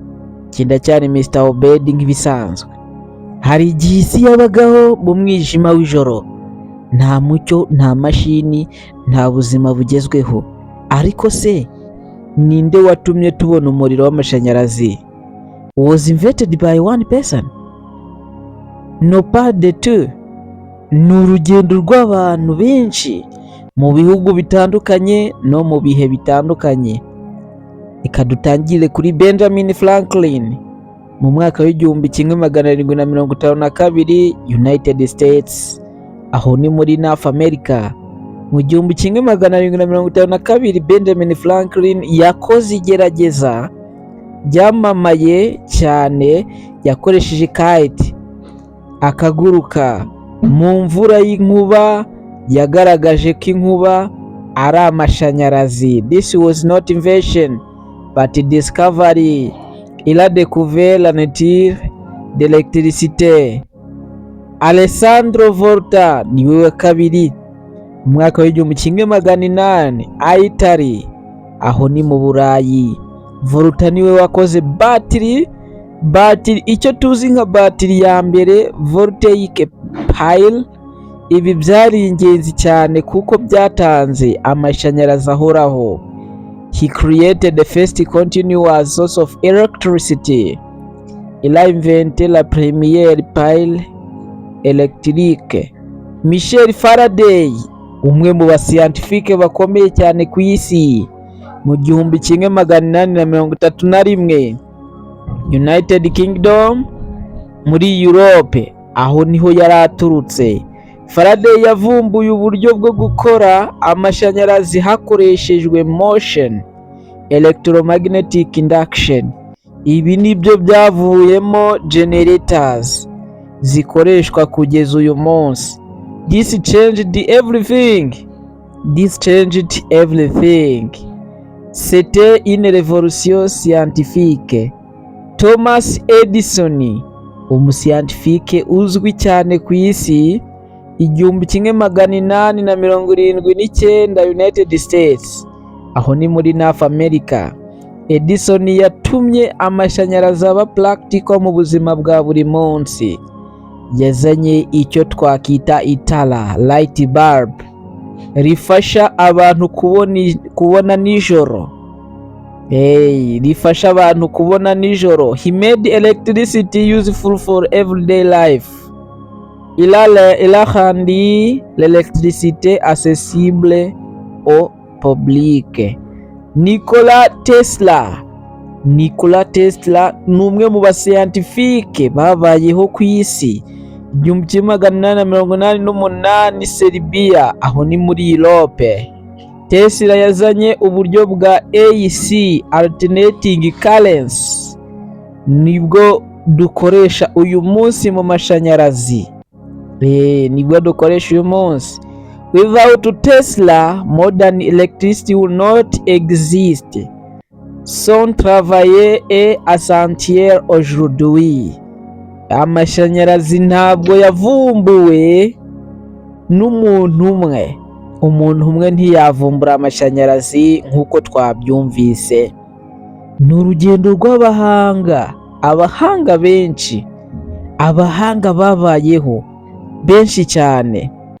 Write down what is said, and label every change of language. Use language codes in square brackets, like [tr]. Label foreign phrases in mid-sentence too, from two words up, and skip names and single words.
[rw] Kindacyari Mr Obed nk'ibisanzwe. Hari igihe isi yabagaho mu mwijima w'ijoro, nta mucyo, nta mashini, nta buzima bugezweho. Ariko se ninde watumye tubona umuriro w'amashanyarazi? [en] Was invented by one person? No, [fr] pas de two. [rw] Ni urugendo rw'abantu benshi mu bihugu bitandukanye no mu bihe bitandukanye. Reka dutangire kuri Benjamin Franklin mu mwaka w'1752, United States, aho ni muri North America. Mu 1752 Benjamin Franklin yakoze igerageza ryamamaye cyane, yakoresheje kite akaguruka mu mvura y'inkuba. Yagaragaje ko inkuba ari amashanyarazi. [en] This was not invention but discovery. [fr] Il a découvert la nature de l'électricité. [rw] Alessandro Volta niwe wa kabiri mu mwaka w'1800 Italy, aho ni mu Burayi. Volta niwe wakoze batiri, icyo tuzi nka batiri ya mbere, [en] voltaic pile. [rw] Ibi byari ingenzi cyane kuko byatanze amashanyarazi ahoraho. [en] He created the first continuous source of electricity. [fr] Il a inventé la première pile électrique. [rw] Michel Faraday, umwe mu bascientifique bakomeye cyane ku isi, mu 1831, United Kingdom, muri Europe, aho niho yari aturutse. Faraday yavumbuye uburyo bwo gukora amashanyarazi hakoreshejwe motion, [en] electromagnetic induction. [rw] Ibi nibyo byavuyemo generators zikoreshwa kugeza uyu munsi. [en] This changed everything. [fr] C'était une révolution scientifique. [rw] Thomas Edison, umuscientifique uzwi cyane ku isi, 1879, United States, aho ni muri North America. Edison yatumye amashanyarazi aba practical mu buzima bwa buri munsi. Yazanye icyo twakita itara, [en] light bulb, [rw] rifasha abantu kubona nijoro. Rifasha abantu kubona nijoro. [en] He made electricity useful for everyday life. [fr] Il a rendu l'électricité accessible au public. [rw] Nikola Tesla ni umwe mu bascientifique babayeho ku isi. 1888, Serbia, aho ni muri Europe. Tesla yazanye uburyo bwa AC, [en] alternating currents, [rw] nibwo dukoresha uyu munsi mu mashanyarazi. Nibwo dukoresha uyu munsi. [en] Without Tesla, modern electricity will not exist. [fr] Son travail est essentiel aujourd'hui. [rw] Amashanyarazi ntabwo yavumbuwe n'umuntu umwe. Umuntu umwe ntiyavumbura amashanyarazi nk'uko twabyumvise. Ni urugendo rw'abahanga, abahanga benshi, abahanga babayeho benshi cyane.